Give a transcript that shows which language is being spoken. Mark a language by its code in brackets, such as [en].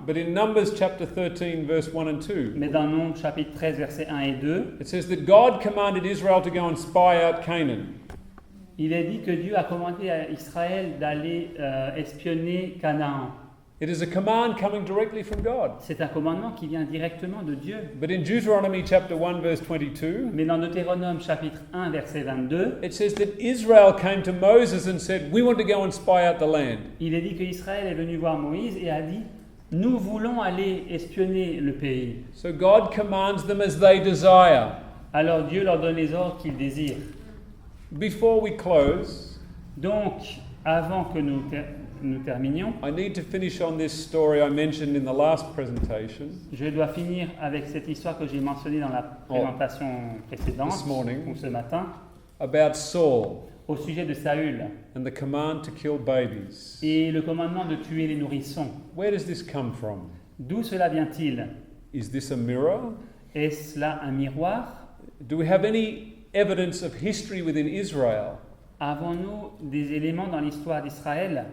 [en] but in Numbers chapter 13, verse 1 and 2, [fr] mais dans Nombre chapitre 13, versets 1 et 2, [en] it says that God commanded Israel to go and spy out Canaan. [fr] il est dit que Dieu a commandé à Israël d'aller espionner Canaan. [en] It is a command coming directly from God. [fr] C'est un commandement qui vient directement de Dieu. [en] But in Deuteronomy chapter 1, verse 22, [fr] Mais dans Deutéronome chapitre 1, verset 22, [en] it says that Israel came to Moses and said, We want to go and spy out the land. [fr] il est dit qu'Israël est venu voir Moïse et a dit « Nous voulons aller espionner le pays. [en] So God commands them as they desire. » [fr] Alors Dieu leur donne les ordres qu'ils désirent. [en] Before we close, [fr] Donc, avant que nous terminions, [en] I need to finish on this story I mentioned in the last presentation [fr] je dois finir avec cette histoire que j'ai mentionnée dans la présentation précédente, [en] This morning. [fr] ou ce matin. [en] about Saul [fr] au sujet de Saül [en] and the command to kill babies. [fr] et le commandement de tuer les nourrissons. [en] Where does this come from? [fr] D'où cela vient-il? [en] Is this a mirror? [fr] Est-ce là un miroir? [en] Do we have any evidence of history within Israel [fr] Avons-nous des éléments dans l'histoire d'Israël